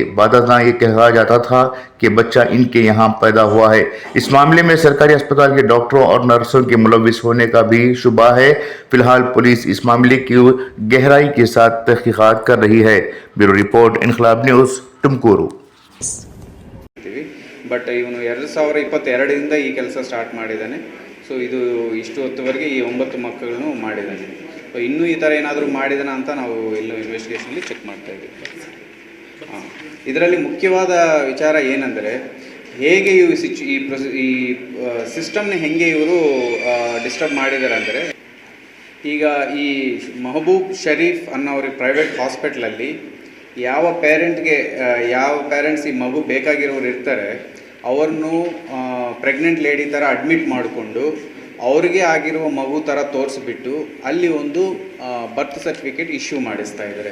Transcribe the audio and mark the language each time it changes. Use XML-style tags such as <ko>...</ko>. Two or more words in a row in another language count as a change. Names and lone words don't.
<hi>बादशाह ये कहा जाता था कि बच्चा इनके यहाँ पैदा हुआ है। इस मामले में सरकारी अस्पताल के डॉक्टरों और नर्सों के मुलविस होने का भी शुबा है। फिलहाल पुलिस इस मामले की गहराई के साथ तहकीकात कर रही है। ब्यूरो रिपोर्ट, इनकलाब न्यूज़, तुमकुरू।</hi> <kn>ಬಟ್ ಇವನು 2022 ಈ ಕೆಲಸ ಸ್ಟಾರ್ಟ್ ಮಾಡಿದ್ದಾನೆ. ಸೊ ಇದು ಇಷ್ಟು ಹೊತ್ತುವರೆಗೆ ಈ 9 ಮಕ್ಕಳನ್ನು ಮಾಡಿದ್ದಾನೆ. ಇನ್ನೂ ಈ ಥರ ಏನಾದರೂ ಮಾಡಿದಾನ ಅಂತ ನಾವು ಎಲ್ಲೂ ಇನ್ವೆಸ್ಟಿಗೇಷನಲ್ಲಿ ಚೆಕ್ ಮಾಡ್ತಾ ಇದ್ದೀವಿ. ಇದರಲ್ಲಿ ಮುಖ್ಯವಾದ ವಿಚಾರ ಏನಂದರೆ, ಹೇಗೆ ಈ ಸಿಸ್ಟಮ್ನ ಹೆಂಗೆ ಇವರು ಡಿಸ್ಟರ್ಬ್ ಮಾಡಿದ್ದಾರೆ ಅಂದರೆ, ಈಗ ಈ ಮಹಬೂಬ್ ಶರೀಫ್ ಅನ್ನೋರಿಗೆ</kn> <en>private hospital</en> <kn>ಯಾವ ಪೇರೆಂಟ್ಸ್ ಈ ಮಗು ಬೇಕಾಗಿರೋರು ಇರ್ತಾರೆ, ಅವ್ರನ್ನು</kn> <en>pregnant lady</en> <kn>ಥರ ಅಡ್ಮಿಟ್ ಮಾಡಿಕೊಂಡು ಅವ್ರಿಗೆ ಆಗಿರುವ ಮಗು ಥರ ತೋರಿಸ್ಬಿಟ್ಟು ಅಲ್ಲಿ ಒಂದು</kn> <en>birth certificate issue</en> <kn>ಮಾಡಿಸ್ತಾ ಇದ್ದಾರೆ.</kn>